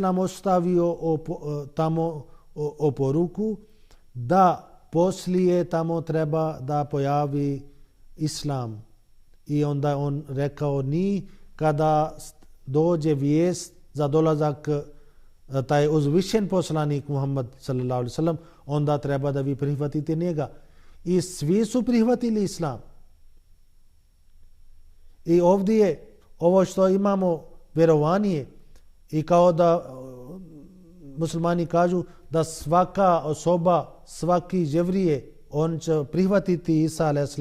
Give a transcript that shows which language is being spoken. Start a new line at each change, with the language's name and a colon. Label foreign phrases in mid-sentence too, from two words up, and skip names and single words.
Bosnian: ostavio tamo oporuku da poslije tamo treba da pojavi islam. I onda on rekao, ni kada dođe vijest za dolazak taj uzvišen poslanik Muhammad
Arabic: صلى الله عليه وسلم,
Bosnian: onda treba da vi prihvatite njega. I svi su prihvatili islam. I ovdje ovo što imamo vjerovanje, i kao da muslimani kažu da svaka osoba, svaki jevrije on će prihvatiti Isa a.s.